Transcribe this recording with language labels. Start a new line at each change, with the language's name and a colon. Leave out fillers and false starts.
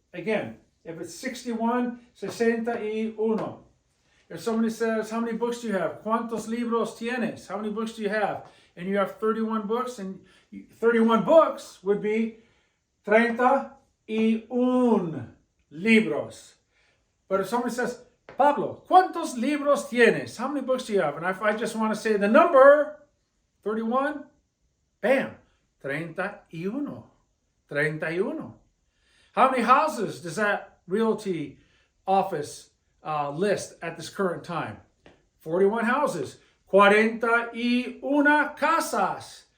English: Again, if it's 61, 61. If somebody says, how many books do you have?
Spanish: ¿Cuántos libros tienes?
English: How many books do you have? And you have 31 books, and 31 books would be 31 libros. But if somebody says, Pablo,
Spanish: ¿cuántos libros tienes?
English: How many books do you have? And if I just want to say the number, 31, bam, 31. 31. How many houses does that realty office list at this current time? 41 houses. 41 casas.